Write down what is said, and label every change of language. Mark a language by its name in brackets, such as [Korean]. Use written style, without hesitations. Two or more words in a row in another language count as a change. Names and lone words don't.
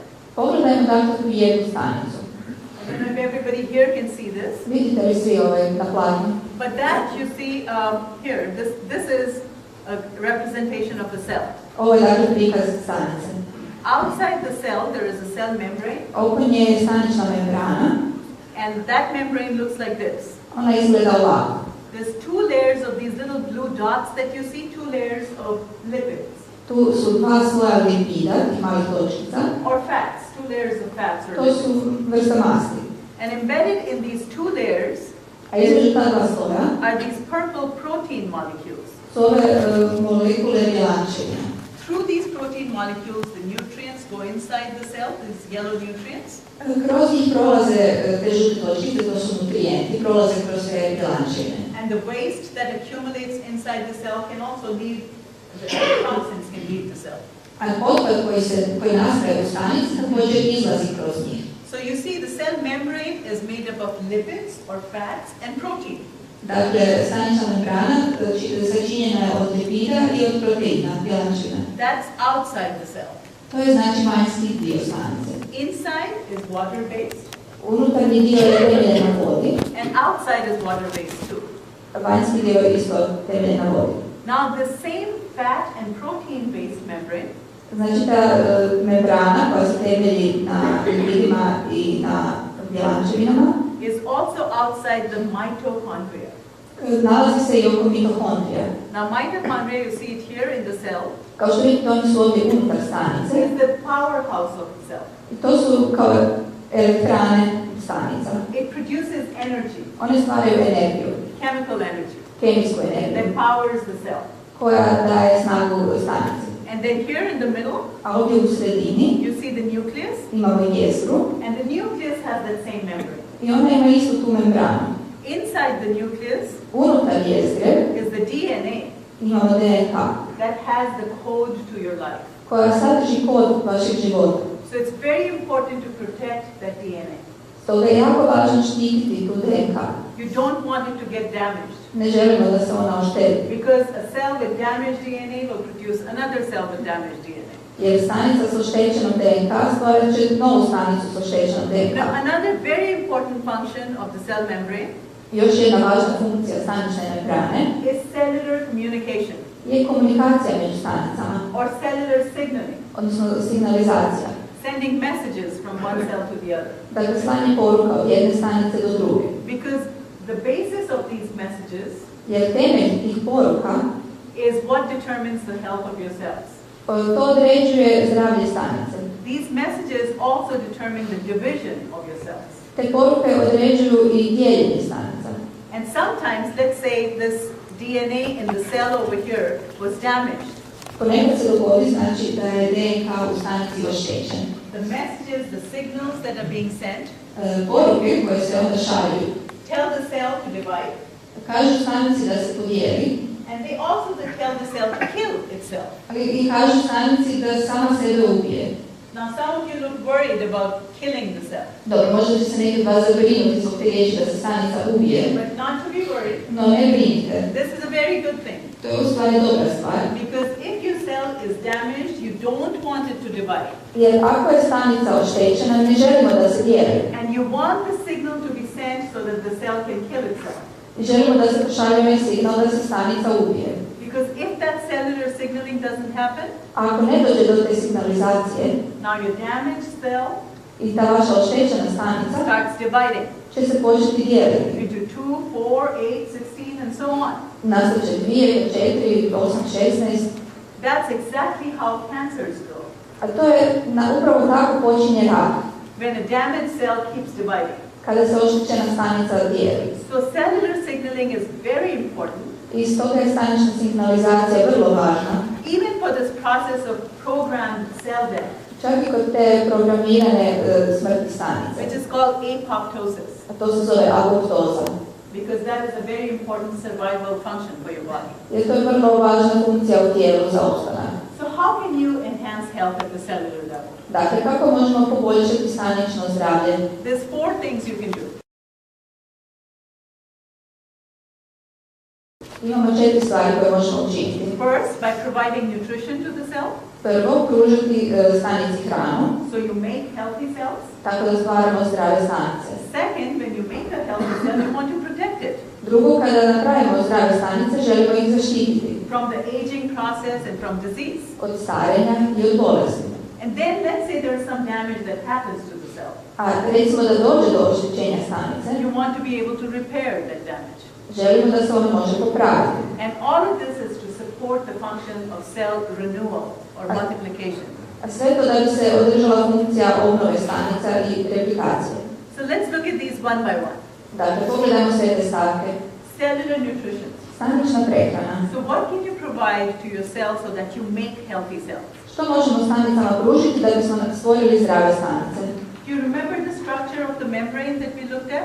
[Croatian] Pogledajmo dakle tu jednu stanicu. [English] I don't know if everybody here can see this, [Croatian] Vidite li svi na platnu? [English] but that you see here, this is a representation of the cell. [Croatian] Ovo je dakle prikaz stanice. [English] Outside the cell, there is a cell membrane, [Croatian] Oko nje je stanična membrana. [English] and that membrane looks like this. [Croatian] Ona izgleda ovako. [English] There's 2 layers of these little blue dots that you see, 2 layers of lipids, [Croatian] Tu su dva sloja lipida, tih malih točkica. [English] or fats, 2 layers of fats or [Croatian] To [English] lipids. [Croatian] su vrsta masti. [English] And embedded in these 2 layers [Croatian] A između ta dva sloja [English] are these purple protein molecules. [Croatian] su ove molekule bjelančevine. [English] Through these protein molecules, the nutrients go inside the cell, these yellow nutrients, [Croatian] Kroz njih prolaze te žute točkice, to su nutrijenti, prolaze kroz te bjelančevine. [English] and the waste that accumulates inside the cell can also leave, the toxins can leave the cell. [Croatian] A otpad koji nastaje u stanici također izlazi kroz njih. [English] So you see the cell membrane is made up of lipids or fats and protein. [Croatian] Dakle, stanična membrana sačinjena je od lipida i od proteina, bjelančevina. [English] That's outside the cell. [Croatian] To je znači vanjski dio stanice. [English] Inside is water-based, [Croatian] Unutarnji dio je temeljen na vodi, [English] and outside is water-based too. [Croatian] vanjski dio je isto temeljen na vodi. [English] Now the same fat and protein-based membrane [Croatian] Znači ta membrana koja se temelji na lipidima i na bjelančevinama [English] is also outside the mitochondria. [Croatian] nalazi se i oko mitohondrija. [English] Now mitochondria, you see it here in the cell, [Croatian] Kao što vidite, oni su ovdje unutar stanice [English] is the powerhouse of the cell. [Croatian] i to su kao elektrane stanica. [English] It produces energy, [Croatian] One stvaraju energiju, [English] chemical energy, [Croatian] kemijsku energiju, [English] that powers the cell. [Croatian] koja daje snagu stanici. [English] And then here in the middle, [Croatian] A ovdje u sredini [English] you see the nucleus, [Croatian] imamo jezgru [English] and the nucleus has that same membrane. [Croatian] i ona ima istu tu membranu. [English] Inside the nucleus [Croatian] Unutar jezgre [English] is the DNA [Croatian] imamo DNK [English] that has the code to your life. [Croatian] koja sadrži kod vašeg života. [English] So it's very important to protect that DNA. [Croatian] Stoga je jako važno štititi tu DNK. [English] You don't want it to get damaged, [Croatian] Ne želimo da se ona ošteti, [English] because a cell with damaged DNA will produce another cell with damaged DNA. [Croatian] jer stanica s oštećenom DNK stvarat će novu stanicu s oštećenom DNK. [English] Now, another very important function of the cell membrane [Croatian] Još jedna važna funkcija stanične membrane [English] is cellular communication [Croatian] je komunikacija među stanicama, [English] or cellular signaling, [Croatian] odnosno signalizacija. [English] sending messages from one cell to the other. [Croatian] Dakle, slanje poruka od jedne stanice do druge. [English] Because the basis of these messages [Croatian] Jer temelj tih poruka [English] is what determines the health of your cells. [Croatian] to određuje zdravlje stanice. [English] These messages also determine the division of your cells. [Croatian] Te poruke određuju i dijeljenje stanica. [English] And sometimes, let's say this DNA in the cell over here was damaged. [Croatian] Ponekad se dogodi znači da je DNK u stanici oštećen. [English] the messages, the signals that are being sent, [Croatian] poruke koje se onda šalju, [English] tell the cell to divide, [Croatian] kažu stanici da se podijeli, [English] and they also tell the cell to kill itself. [Croatian] ali i kažu stanici da sama sebe ubije. [English] Now, some of you look worried about killing the cell. [Croatian] Dobro, možda će se neki od vas zabrinuti zbog te riječi da se stanica ubije, [English] But not to be worried. [Croatian] no ne brinite. [English] This is a very good thing. [Croatian] To je u stvari dobra stvar. [English] Because if your cell is damaged, you don't want it to divide. [Croatian] Jer ako je stanica oštećena, ne želimo da se dijeli. [English] And you want the signal to be sent so that the cell can kill itself. [Croatian] I želimo da se pošalje ovaj signal da se stanica ubije. [English] Because if that cellular signaling doesn't happen, [Croatian] Ako ne dođe do te signalizacije, [English] now your damaged cell [Croatian] i ta vaša oštećena stanica [English] starts dividing [Croatian] će se početi dijeliti. [English] into 2, 4, 8, 16, and so on. [Croatian] Nastaće 2, 4, 8, 16. [English] That's exactly how cancers go. [Croatian] A to je upravo tako počinje rak, [English] When a damaged cell keeps dividing. [Croatian] kada se oštećena stanica dijeli. [English] So cellular signaling is very important. [Croatian] I stoga je stanična signalizacija vrlo važna, [English] Even for this process of programmed cell death, [Croatian] čak i kod te programirane smrti stanice. [English] which is called apoptosis, [Croatian] A to se zove apoptoza. [English] because that is a very important survival function for your body. [Croatian] Jer to je vrlo važna funkcija u tijelu za opstanak. [English] So how can you enhance health at the cellular level? [Croatian] Dakle, kako možemo poboljšati stanično zdravlje? [English] There's 4 things you can do. [Croatian] Imamo 4 stvari koje možemo učiniti. [English] First, by providing nutrition to the cell, [Croatian] Prvo, pružiti stanici hranu, [English] so you make healthy cells. [Croatian] tako da stvaramo zdrave stanice. [English] Second, when you make a healthy cell, you want to protect it [Croatian] Drugo, kada napravimo zdrave stanice, želimo ih zaštititi [English] from the aging process and from disease. [Croatian] od starenja i od bolesti. [English] And then let's say there's some damage that happens to the cell. [Croatian] A recimo da dođe do oštećenja stanice, [English] You want to be able to repair that damage. [Croatian] želimo da se ono može popraviti. [English] And all of this is to support the function of cell renewal or multiplication. [Croatian] A sve to da bi se održala funkcija obnove stanica i replikacije. [English] So let's look at these one by one. [Croatian] Dakle, pogledajmo sve te stavke. [English] Cellular nutrition. [Croatian] Stanična prehrana. [English] So what can you provide to your cell so that you make healthy cells? [Croatian] Što možemo stanicama pružiti da bismo stvorili zdrave stanice? [English] Do you remember the structure of the membrane that we looked at?